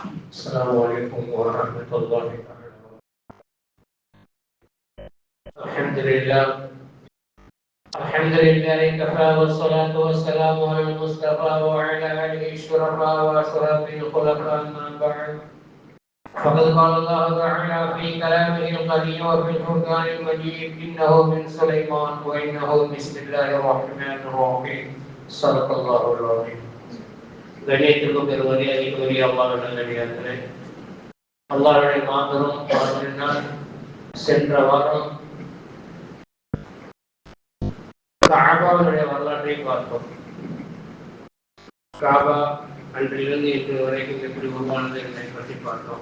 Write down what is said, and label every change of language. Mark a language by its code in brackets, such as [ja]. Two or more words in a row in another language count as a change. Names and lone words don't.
[ar] السلام عليكم ورحمة الله تعالى. الحمد لله كفى والصلاة والسلام على المصطفى وعلى آله الشرفاء وأشرف الخلفاء أما بعد. فقد قال الله تعالى في كلامه القديم وفي الفرقان المجيد إنه من سليمان وإنه بسم الله الرحمن الرحيم. صدق الله العظيم. [ta] கண்ணியத்திற்கும் பெருமதியாகிய அல்லாஹ் நல்லடியார்களே, அல்லாஹ்வுடைய மாபெரும் பாக்கினால் சென்ற வாரம் காபாவுடைய வரலாற்றை பார்த்தோம். காபா அன்றிலிருந்து இன்று வரைக்கும் எப்படி உருவானது என்பதை பற்றி பார்த்தோம்.